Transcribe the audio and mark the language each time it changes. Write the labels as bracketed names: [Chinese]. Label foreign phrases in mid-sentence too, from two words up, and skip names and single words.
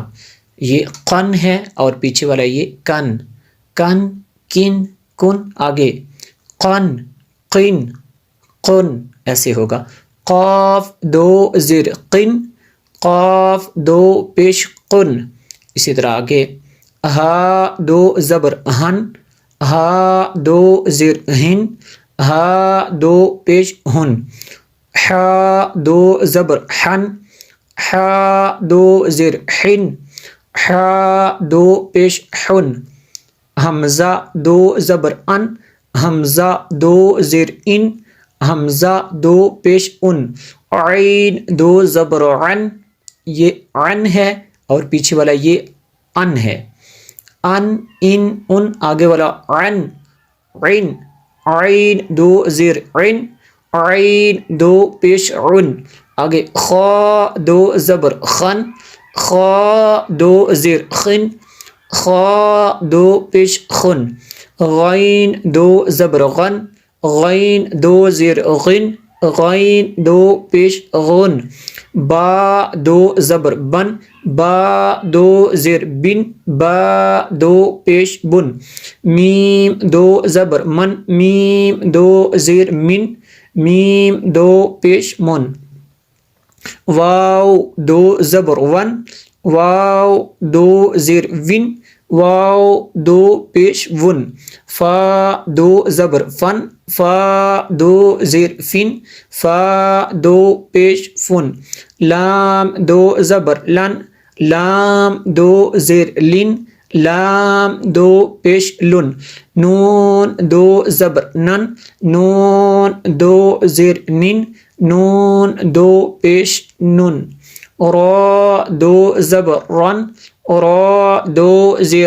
[Urdu] یہ قن ہے اور پیچھے والا یہ کن، کن کن کن، آگے قن قن قن ایسے ہوگا۔ قاف 2 زیر قن، قاف 2 پیش قن۔ اسی طرح آگے ہا 2 زبر ہن، ہا 2 زیر ہن، ہا 2 پیش ہن۔ حا 2 زبر ہن، حا 2 زیر ہن، حا 2 پیش ہن۔ حمزہ 2 زبر ان، حمزہ 2 زیر ان، حمزہ 2 پیش ان۔ عین دو زبر عن، یہ عن ہے اور پیچھے والا یہ ان ہے، ان ان ان، آگے والا عن عین، عین دو زیر عین، عین دو پیش عن، آگے خا دو زبر خن، خا دو زیر خن، خا دو پیش خن، غین دو زبر غن، غین دو زیر غن، غین دو پیش غن، با دو زبر بن، با دو زیر بن، با دو پیش بن، میم دو زبر من، میم دو زیر من، میم دو پیش من، واو دو زبر ون، واو دو زیر ون، واو دو پیش ون، فا دو زبر فن، فا دو زیر فن، فا دو پیش فن، لام دو زبر لن، لام دو زیر لن، لام دو پیش لن، نون دو زبر نن، نون دو زیر نن، نون دو پیش نن، را دو زبر رن، را دو زیر